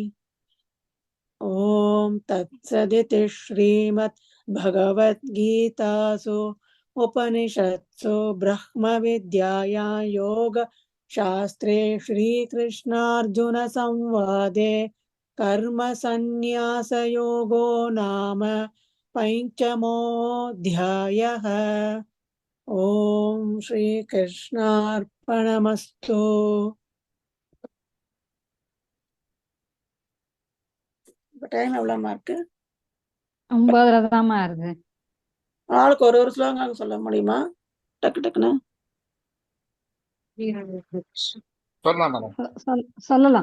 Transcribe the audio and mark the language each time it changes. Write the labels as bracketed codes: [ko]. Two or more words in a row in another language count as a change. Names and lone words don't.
[sa] ॐ तत्सदिति श्रीमद्भगवद्गीतासु उपनिषत्सु ब्रह्मविद्यायां योगशास्त्रे श्रीकृष्णार्जुनसंवादे कर्मसन्न्यासयोगो नाम पञ्चमोऽध्यायः. ॐ श्रीकृष्णार्पणमस्तु. [ta] டைம் எவ்வளவுமா இருக்கு? 9:30 தான்மா இருக்கு. ஆளுக்கு ஒரு ஸ்லோகம் சொல்ல முடியுமா? டக்கு டக்குன்னு சொல்லலாம்.